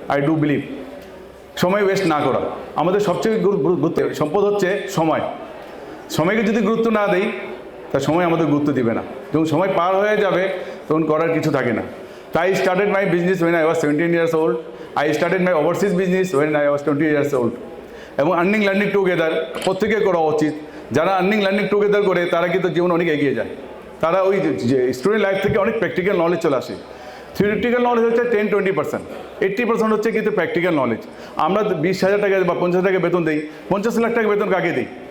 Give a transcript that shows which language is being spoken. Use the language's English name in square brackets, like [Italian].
[English] I do believe [Bangla] সময় West না করা আমাদের সবচেয়ে গুরুত্ব সম্পদ হচ্ছে সময়। সময়কে যদি গুরুত্ব না দেই তা সময় আমাদের গুরুত্ব দিবে না, যখন সময় পার হয়ে যাবে তখন করার কিছু থাকে না। [English] তাই started my business when I was 17 years old. I started my overseas business when I was 20 years old. [Bangla] এবং [English] earning learning together [Bangla] প্রত্যেকে করা উচিত। যারা আর্নিং লার্নিং টুগেদার করে তারা কিন্তু জীবন অনেক এগিয়ে যায়। তারা ওই যে স্টুডেন্ট লাইফ থেকে অনেক প্র্যাকটিক্যাল নলেজ চলে আসে। থিওরিটিক্যাল নলেজ হচ্ছে 10-20%, 80% হচ্ছে কিন্তু প্র্যাকটিক্যাল নলেজ। আমরা 20,000 টাকা বা 50,000 টাকা বেতন দিই, 50 লাখ টাকা বেতন কাকে দিই?